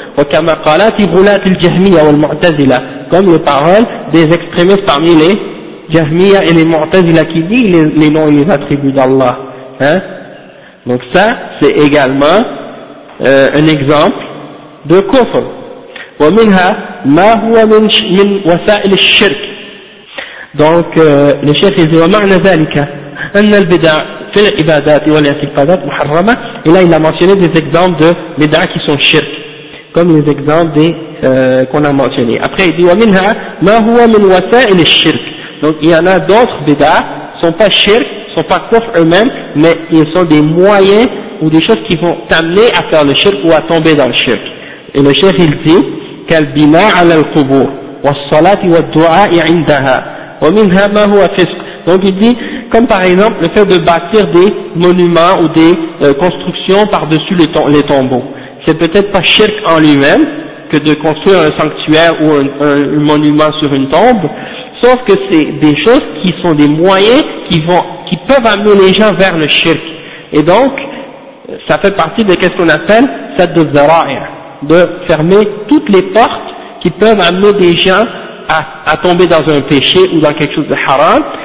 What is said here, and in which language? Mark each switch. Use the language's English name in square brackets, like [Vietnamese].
[Arabic] وَكَمَا قَالَاتِ غُلَاتِ الْجَهْمِيَ وَالْمُعْتَزِلَ. [French] Comme les paroles des extrémistes parmi les Jahmiya et les Mu'tazila qui disent les noms et les attributs d'Allah. Hein? Donc ça, c'est également un exemple de kufr. [Arabic] ومنها ما هو من وسائل الشرك. [French] Donc le cheikh dit [Arabic] ومعنى ذلك أن البدع في العبادات والاعتقادات محرمة. [French] Et là il a mentionné des exemples de bid'ah qui sont shirk, comme les exemples des qu'on a mentionnés. Après il dit [Arabic] ومنها ما هو من وسائل الشرك. [French] Donc il y en a d'autres bid'ah sont pas shirk, sont pas kufr eux-mêmes, mais ils sont des moyens ou des choses qui vont t'amener à faire le shirk ou à tomber dans le shirk. Et le cheikh il dit [Arabic] كالبناء على القبور والصلاة والدعاء عندها ومنها ما هو فسق. [French] Donc il dit, comme par exemple le fait de bâtir des monuments ou des constructions par-dessus les tombeaux, c'est peut-être pas shirk en lui-même que de construire un sanctuaire ou un monument sur une tombe, sauf que c'est des choses qui sont des moyens qui peuvent amener les gens vers le shirk, et donc ça fait partie de qu'est-ce qu'on appelle sadd al-dhara'ir, de fermer toutes les portes qui peuvent amener des gens à tomber dans un péché ou dans quelque chose de haram.